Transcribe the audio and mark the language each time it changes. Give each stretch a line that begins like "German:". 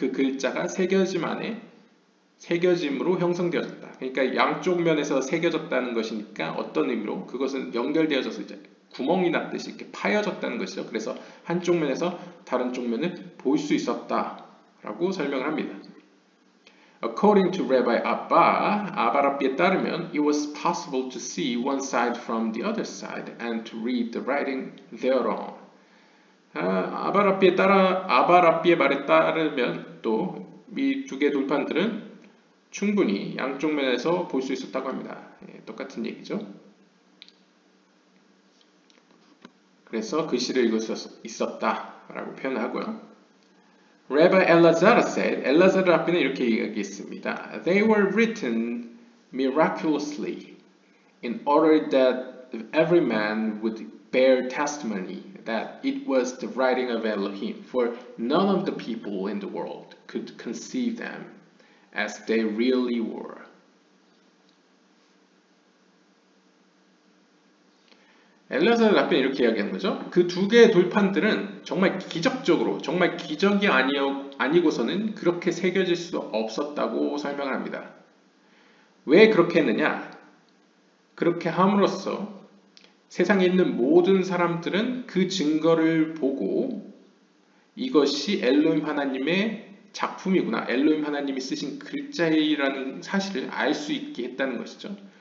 Korean: 그 글자가 새겨짐 안에 새겨짐으로 형성되어졌다. 그러니까 양쪽 면에서 새겨졌다는 것이니까 어떤 의미로 그것은 연결되어져서 이제 구멍이 났듯이 이렇게 파여졌다는 것이죠. 그래서 한쪽 면에서 다른 쪽 면을 볼 수 있었다라고 설명을 합니다.
English: According to Rabbi Abba,
Korean: 아바 랍비에 따르면
English: it was possible to see one side from the other side and to read the writing thereon.
Korean: 아바 랍비의 말에 따르면 또 이 두 개의 돌판들은 충분히 양쪽 면에서 볼 수 있었다고 합니다. 똑같은 얘기죠. 그래서 글씨를 읽을 수 있었다라고 표현하고요.
English: Rabbi Elazar said,
Korean: 엘라자르 랍비는 이렇게 이야기했습니다.
English: They were written miraculously in order that every man would bear testimony that it was the writing of Elohim, for none of the people in the world could conceive them as they really were.
Korean: 엘라자르 랍비는 이렇게 이야기한 거죠. 그 두 개의 돌판들은 정말 기적적으로, 정말 기적이 아니고서는 그렇게 새겨질 수 없었다고 설명을 합니다. 왜 그렇게 했느냐? 그렇게 함으로써 세상에 있는 모든 사람들은 그 증거를 보고 이것이 엘로힘 하나님의 작품이구나, 엘로힘 하나님이 쓰신 글자이라는 사실을 알 수 있게 했다는 것이죠.